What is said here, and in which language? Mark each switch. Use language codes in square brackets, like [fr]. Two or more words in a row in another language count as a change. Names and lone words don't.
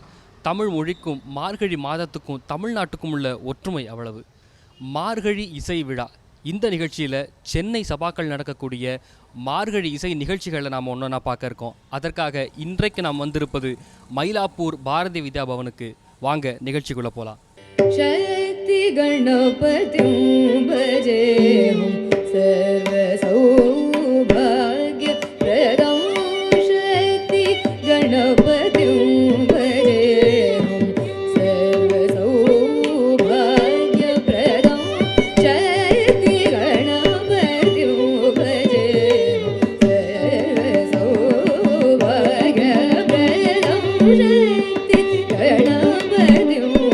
[ta] தமிழ் மொழிக்கும் மார்கழி மாதத்துக்கும் தமிழ்நாட்டுக்கும் உள்ள ஒற்றுமை அவ்வளவு. மார்கழி இசை விழா இந்த நிகழ்ச்சியில் சென்னை சபாக்கள் நடக்கக்கூடிய மார்கழி இசை நிகழ்ச்சிகளை நாம் ஒன்றா பார்க்க இருக்கோம். அதற்காக இன்றைக்கு நாம் வந்திருப்பது மயிலாப்பூர் பாரதி வித்யா பவனுக்கு. வாங்க நிகழ்ச்சிக்குள்ளே போகலாம். [sa] शक्ति गणपतिं भजेऽहं सर्व सौभाग्य प्रदं शक्ति गणपतिं भजेऽहं सर्व सौभाग्य प्रदं शक्ति गणपतिं भजेऽहं सर्व सौभाग्य प्रदं शक्ति गणपतिं